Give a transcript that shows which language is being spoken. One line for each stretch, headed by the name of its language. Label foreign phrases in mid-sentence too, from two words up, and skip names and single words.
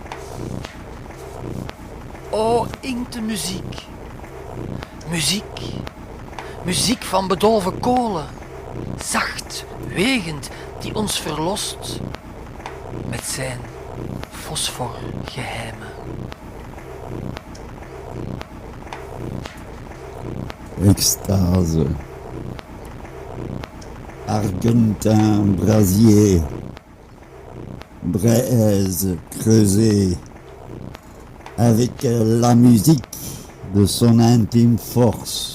Dutch: O, inkte muziek. Muziek. Muziek van bedolven kolen. Zacht, wegend, die ons verlost. Met zijn fosforgeheimen. Extase.
French: Argentin brasier. Braise creusée. Avec la musique de son intime force.